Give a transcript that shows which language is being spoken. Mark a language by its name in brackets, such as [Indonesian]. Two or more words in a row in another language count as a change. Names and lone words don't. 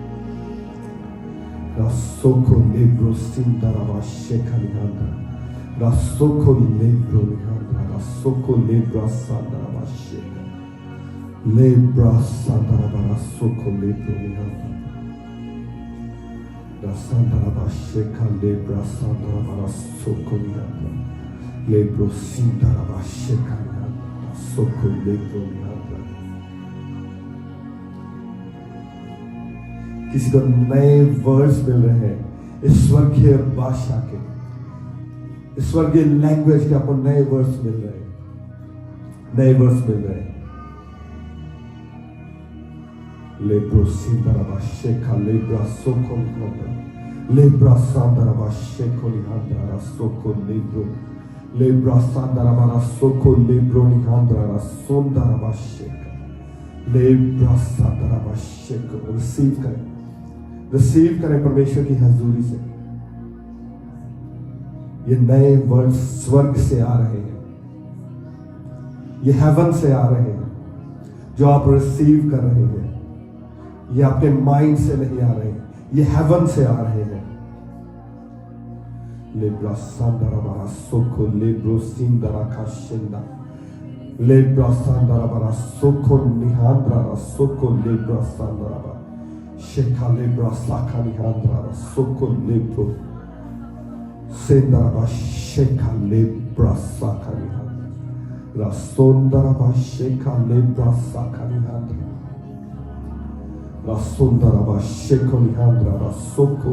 [Hindi] रासोको लेब्रो सिंदरा शेखा निहांद्रा रासोको लेब्रो निहांद्रा रासोको लेब्रा सांदरा शेखा लेब्रा सांदरा रासोको लेब्रो निहांद्रा रासंदरा शेखा लेब्रा सांदरा रासोको निहांद्रा लेब्रो सिंदरा शेखा निहांद्रा रासोको लेब्रो निहांद्रा। किसी को नए वर्ड्स मिल रहे हैं इस स्वर्गीय भाषा के, इस स्वर्गीय लैंग्वेज के, आपको नए वर्ड्स मिल रहे हैं, नए वर्ड्स मिल रहे हैं। लेब्रो सिंदरा शेखा लेब्रा सोको निहांद्रा लेब्रा सांदरा शेको निहांद्रा रासोको लेब्रो लेब्रा सांदरा रासोको लेब्रो निहांद्रा रासोंदरा शेका लेब्रा सांदरा शेको। रिसीव करें परमेश्वर की हजूरी से। ये नए वर्ड स्वर्ग से आ रहे हैं, ये हेवन से आ रहे हैं, जो आप रिसीव कर रहे हैं। ये आपके माइंड से नहीं आ रहे हैं, ये हेवन से आ रहे हैं। लेब्रा सांदरा बारा सोको लेब्रो सिंदरा काशिंदा लेब्रा सांदरा बारा सोको निहांद्रा सोको लेब्रा सांदरा बारा शेखा लेब्रा साका निहांद्रा सोको लेब्रो सिंदरा बारा शेखा लेब्रा साका निहांद्रा रासोंदरा बारा शेखा लेब्रा साका निहांद्रा रासोंदरा शेको निहांद्रा रासोको